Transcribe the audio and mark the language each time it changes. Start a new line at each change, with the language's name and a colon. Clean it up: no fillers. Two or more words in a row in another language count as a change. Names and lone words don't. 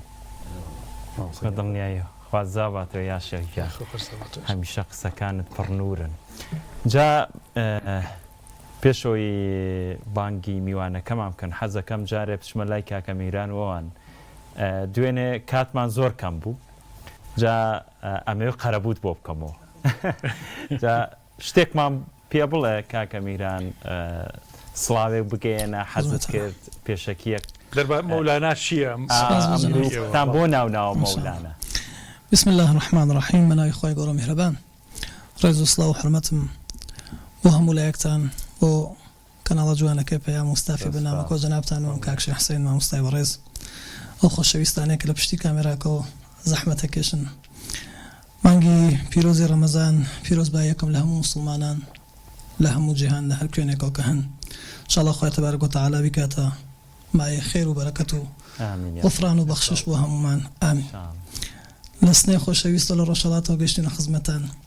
Central Kurdish: بەدڵنیایی خوازاباتەوە یا شێخ هەمیشە قسەکانت پڕ نورن جا پێشەوەی بانگی میوانەکەمان بکەن حەزەکەم جارێ بچمە لای کاکە میران وەوان دوێنێ کاتمان زۆر کەم بوو جا ئەمەوێ قەرەبووت بۆ بکەمەوە جا شتێکمان پێ بڵێ کاکە میران سڵاوێک بگەێنە حەزت کرد پێشەکیەک مولانا شيء تابونا وناو مولانا
Arabic: بسم الله الرحمن الرحيم
Central Kurdish: مناوی خوای گەورە میهرەبان ڕێز و سڵاو و حرمەتم بۆ هەموو لایەکتان بۆ کەناڵە جوانەکەی پێیا مستافی بەنامەکۆ جەنابتان و کاک شێخ حوسێن مامۆستای بەڕێز ئەو خۆشەویستانەیە کە لە پشتی کامێراکەوە زەحمەتەکێشن مانگی پیرۆزی ڕەمەزان پیرۆز با یەکەم لە هەموو موسڵمانان لە هەموو جیهان لە هەر کوێنێکەوە کە هەن انشاءالله خوای
Arabic: تبارک وتعالى
Central Kurdish: بیکاتە مایە خێر و بەرەکەت و غفران و بەخشش بۆ هەمومان ئامین لە سنەی خۆشەویستە لە ڕۆژهەڵاتەوە گەیشتینە خزمەتان